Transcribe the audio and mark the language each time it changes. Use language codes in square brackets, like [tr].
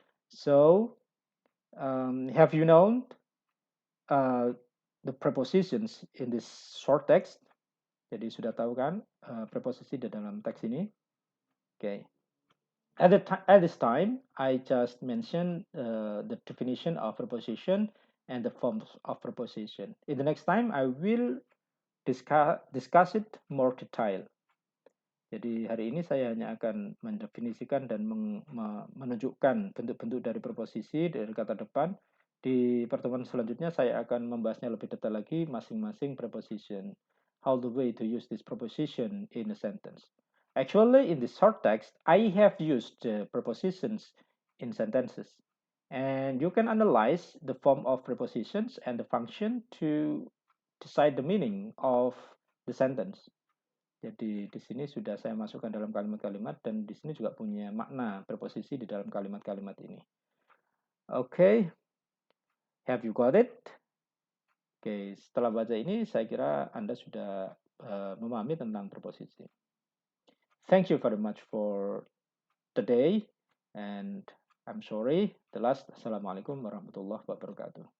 [en] So, have you known the prepositions in this short text? [id] Jadi sudah tahu kan preposisi di dalam teks ini? [en] Okay. At this time, I just mentioned the definition of preposition and the forms of preposition. In the next time, I will discuss it more detail. [id] Jadi hari ini saya hanya akan mendefinisikan dan menunjukkan bentuk-bentuk dari preposisi dari kata depan. Di pertemuan selanjutnya saya akan membahasnya lebih detail lagi masing-masing preposition. [en] How the way to use this preposition in a sentence. Actually, in this short text, I have used prepositions in sentences. And you can analyze the form of prepositions and the function to decide the meaning of the sentence. [id] Jadi di sini sudah saya masukkan dalam kalimat-kalimat dan di sini juga punya makna preposisi di dalam kalimat-kalimat ini. [en] Okay, have you got it? [id] Oke, setelah baca ini saya kira Anda sudah memahami tentang preposisi. [en] Thank you very much for today and I'm sorry the last. [ar] Assalamualaikum warahmatullahi wabarakatuh.